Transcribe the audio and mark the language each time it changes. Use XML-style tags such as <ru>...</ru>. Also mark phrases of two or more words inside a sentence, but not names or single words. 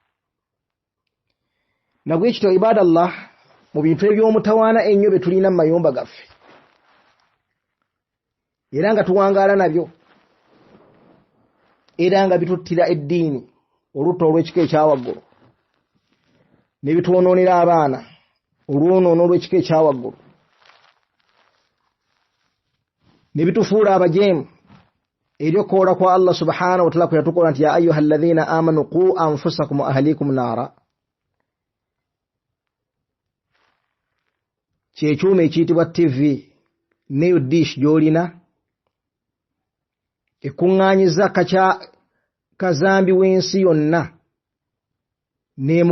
<lg>Nabwe kityo ibadallah, mu bintu eby'omutawaana ennyo bye tulina mu mayumba gaffe era nga tuwangaala nabyo era nga bituttira eddiini olutta olw'ekika ekyawaggulu ne bitwonoonera abaana olw'onoono olw'ekika ekyawaggulu ne bitufuula abajeemu eri okukoola kwa Allah</lg> <ar>سبحانه وتعالى</ar> <lg>kwe yatukola nti</lg> <ar>يا أيها الذين آمنوا قوا أنفسكم وأهليكم نارا.</ar> <lg>Kyekyuma ekiyitibwa TV neyo dish gy'olina ekuŋŋaanyiza kazambi w'ensi yonna n'emu</lg>